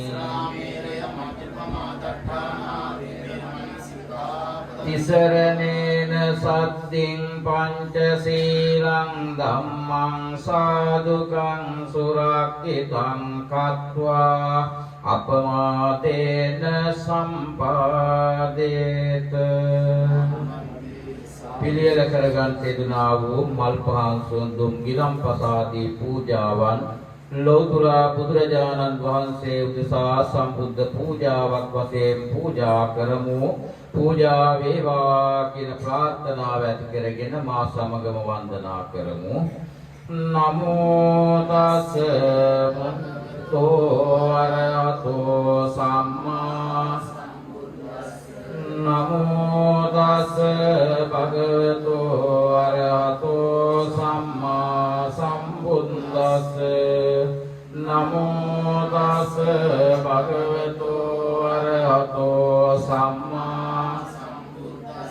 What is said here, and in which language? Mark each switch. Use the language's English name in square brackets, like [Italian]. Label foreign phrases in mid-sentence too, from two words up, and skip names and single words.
[Pali] තිසරණේන සද්දින් පංචශීලං ධම්මං සාදුකං සුරක්ඛිතං කତ୍වා අපමාදේන සම්පාදේත. [Sinhala] පිළියෙල කරගත් යෙදුනා වූ මල් පහන් සුන්දුම් ගිලම්පසාදී පූජාවන් ලෞතර බුදුරජාණන් වහන්සේ උදෙසා සම්බුද්ධ පූජාවක් වශයෙන් පූජා කරමු. පූජා වේවා කියන ප්‍රාර්ථනාව ඇති කරගෙන මා සමගම වන්දනා කරමු. [Pali] නමෝ තස් භගවතෝ අරහතෝ සම්මා. නමෝ තස් භගවතෝ අරහතෝ සම්මා සම්බුද්දස්ස. නමෝ තස් භගවතෝ අරහතෝ සම්මා සම්බුද්දස්ස.